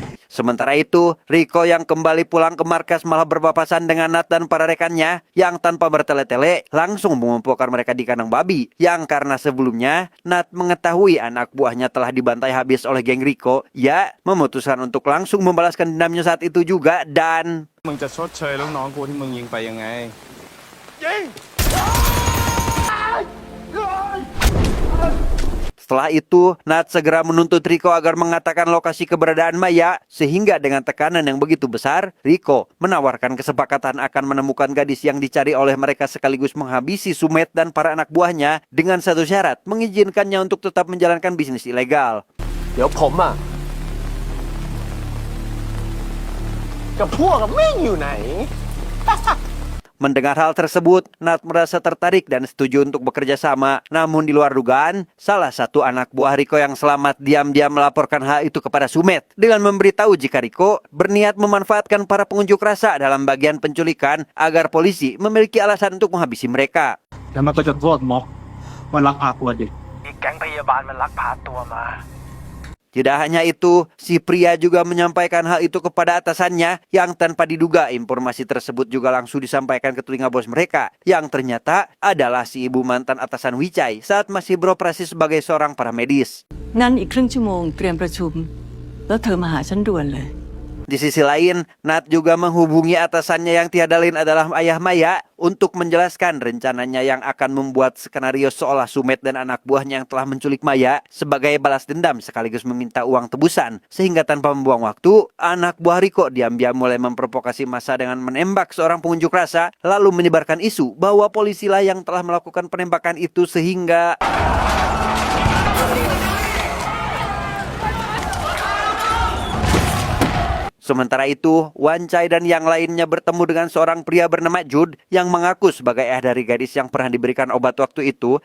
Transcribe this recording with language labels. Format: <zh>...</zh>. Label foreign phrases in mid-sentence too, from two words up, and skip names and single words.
<id>Sementara itu, Riko yang kembali pulang ke markas malah berpapasan dengan Nat dan para rekannya yang tanpa bertele-tele langsung mengumpulkan mereka di kandang babi. Yang karena sebelumnya Nat mengetahui anak buahnya telah dibantai habis oleh geng Riko, ia memutuskan untuk langsung membalaskan dendamnya saat itu juga dan</id> <th>มึงจะชดเชยลูกน้องกูที่มึงยิงไปยังไง</th> <id>setelah itu, Nat segera menuntut Riko agar mengatakan lokasi keberadaan Maya, sehingga dengan tekanan yang begitu besar, Riko menawarkan kesepakatan akan menemukan gadis yang dicari oleh mereka sekaligus menghabisi Sumet dan para anak buahnya dengan satu syarat, mengizinkannya untuk tetap menjalankan bisnis ilegal.</id> <th>เดี๋ยวผมอ่ะกับพวกแม่งอยู่ไหน</th> <id>Mendengar hal tersebut, Nat merasa tertarik dan setuju untuk bekerja sama. Namun di luar dugaan, salah satu anak buah Riko yang selamat diam-diam melaporkan hal itu kepada Sumet dengan memberitahu jika Riko berniat memanfaatkan para pengunjuk rasa dalam bagian penculikan agar polisi memiliki alasan untuk menghabisi mereka.</id> <th>แล้วมันก็จะโทษม็อกว่าลักพาตัวเด็ก</th> <id>Tidak hanya itu, si pria juga menyampaikan hal itu kepada atasannya yang tanpa diduga informasi tersebut juga langsung disampaikan ke telinga bos mereka yang ternyata adalah si ibu mantan atasan Wicai saat masih beroperasi sebagai seorang paramedis.</id> <th>งั้นอีกครึ่งชั่วโมงเตรียมประชุม แล้วเธอมาหาฉันด่วนเลย</th> <id>Di sisi lain, Nat juga menghubungi atasannya yang tiada lain adalah ayah Maya untuk menjelaskan rencananya yang akan membuat skenario seolah Sumet dan anak buahnya yang telah menculik Maya sebagai balas dendam sekaligus meminta uang tebusan. Sehingga tanpa membuang waktu, anak buah Riko diam-diam mulai memprovokasi massa dengan menembak seorang pengunjuk rasa lalu menyebarkan isu bahwa polisilah yang telah melakukan penembakan itu sehingga sementara itu, Wancai dan yang lainnya bertemu dengan seorang pria bernama Jude yang mengaku sebagai ayah dari gadis yang pernah diberikan obat waktu itu.</id>